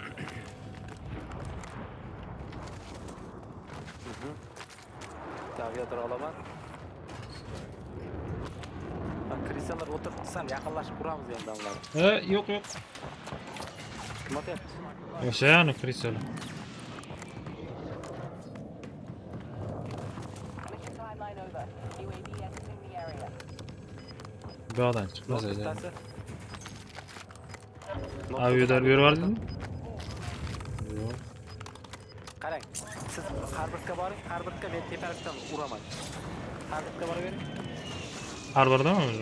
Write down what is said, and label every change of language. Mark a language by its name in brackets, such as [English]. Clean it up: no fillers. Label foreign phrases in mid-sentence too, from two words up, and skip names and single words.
[Uzbek] Aviator olaman. Krisalar o'tirib sal yaqinlashib uramiz endi ularni. Yo'q. Kim otyapti? O'shani krisal. [English] Mission timeline over. UAV exiting the area. [Uzbek] Bu yoqdan chiqmasa edi. Bittasi. Aviator berib yubordingmi? Yo'q. Qarang, siz har birga boring, har birga men tepalikdan uraman. Har birga boravering. Har birdami o'zi?